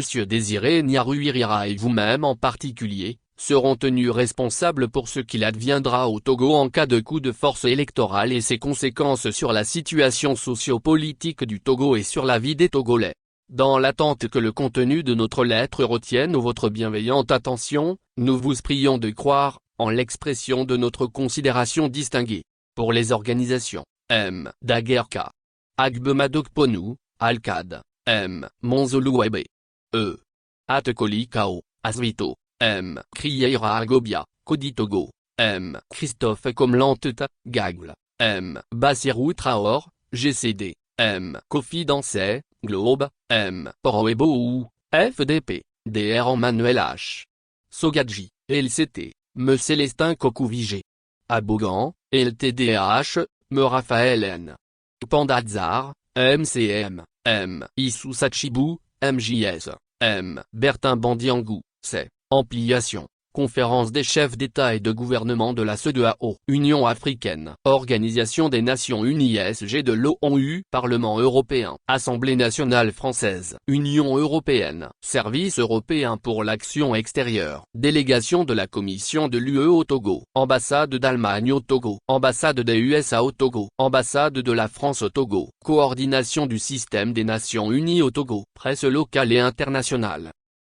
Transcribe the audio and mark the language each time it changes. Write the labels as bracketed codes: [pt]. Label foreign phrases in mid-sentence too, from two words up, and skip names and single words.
[fr] Désiré Nyaruirira et vous-même en particulier, seront tenus responsables pour ce qu'il adviendra au Togo en cas de coup de force électoral et ses conséquences sur la situation socio-politique du Togo et sur la vie des Togolais. Dans l'attente que le contenu de notre lettre retienne votre bienveillante attention, nous vous prions de croire, en l'expression de notre considération distinguée. Pour les organisations, M. Daguerka, Agbemadokponu, Alcad, M. Monzoluwebe, E. Atekolikao, Asvito, M. Krieira Agobia, Kodi Togo, M. Christophe Komlanteta, Gagle, M. Bassirou Traor, GCD, M. Kofi Dansé, Globe, M. Poroebo, FDP, Dr Emmanuel H. Sogadji, LCT, M. Célestin Kokouvigé. Abogan, LTDH, M. Raphaël N. Pandazar, MCM, M. Issou Sachibou, MJS, M. Bertin Bandiangou, C. Ampliation. Conférence des chefs d'État et de gouvernement de la CEDEAO, Union africaine, Organisation des Nations Unies SG de l'ONU, Parlement européen, Assemblée nationale française, Union européenne, Service européen pour l'action extérieure, délégation de la Commission de l'UE au Togo, ambassade d'Allemagne au Togo, ambassade des USA au Togo, ambassade de la France au Togo, coordination du système des Nations Unies au Togo, presse locale et internationale.